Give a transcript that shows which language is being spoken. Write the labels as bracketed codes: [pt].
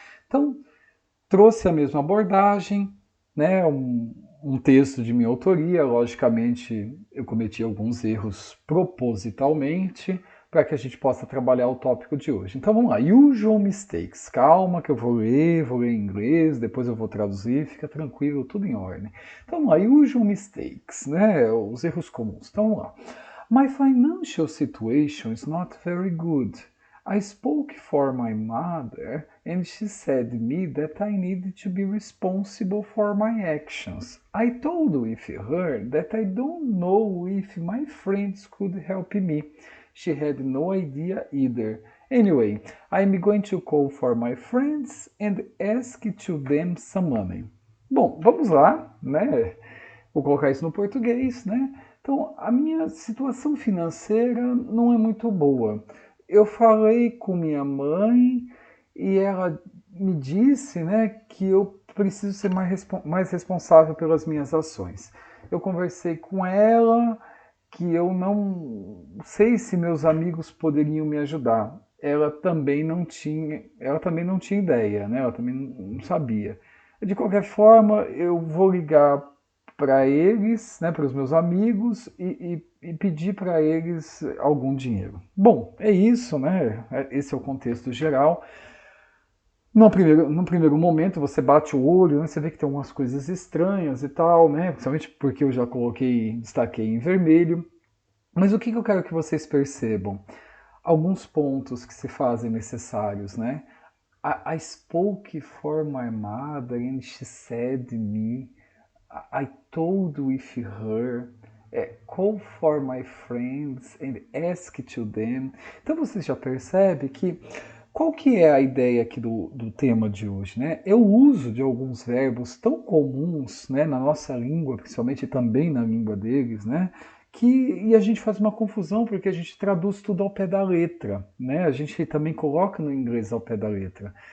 [pt] Então, trouxe a mesma abordagem, né, um texto de minha autoria, logicamente eu cometi alguns erros propositalmente para que a gente possa trabalhar o tópico de hoje. Então vamos lá, [en] usual mistakes. [pt] Calma que eu vou ler em inglês, depois eu vou traduzir, fica tranquilo, tudo em ordem. Então vamos lá, [en] usual mistakes, [pt] né, os erros comuns. Então vamos lá. [en] My financial situation is not very good. I spoke for my mother and she said to me that I needed to be responsible for my actions. I told with her that I don't know if my friends could help me. She had no idea either. Anyway, I'm going to call for my friends and ask to them some money. [pt] Bom, vamos lá, né? Vou colocar isso no português, né? Então, a minha situação financeira não é muito boa. Eu falei com minha mãe e ela me disse, né, que eu preciso ser mais responsável pelas minhas ações. Eu conversei com ela que eu não sei se meus amigos poderiam me ajudar. Ela também não tinha ideia, né? Ela também não sabia. De qualquer forma, eu vou ligar para eles, né, para os meus amigos e pedir para eles algum dinheiro. Bom, é isso, né? Esse é o contexto geral. No primeiro momento você bate o olho, né, você vê que tem algumas coisas estranhas e tal, né? Principalmente porque eu já destaquei em vermelho. Mas o que eu quero que vocês percebam? Alguns pontos que se fazem necessários, né? [en] I spoke for my mother and she said to me. I told with her, call for my friends and ask to them. [pt] Então você já percebe que qual que é a ideia aqui do tema de hoje, né? É o uso de alguns verbos tão comuns, né, na nossa língua, principalmente também na língua deles, né? E a gente faz uma confusão porque a gente traduz tudo ao pé da letra, né? A gente também coloca no inglês ao pé da letra.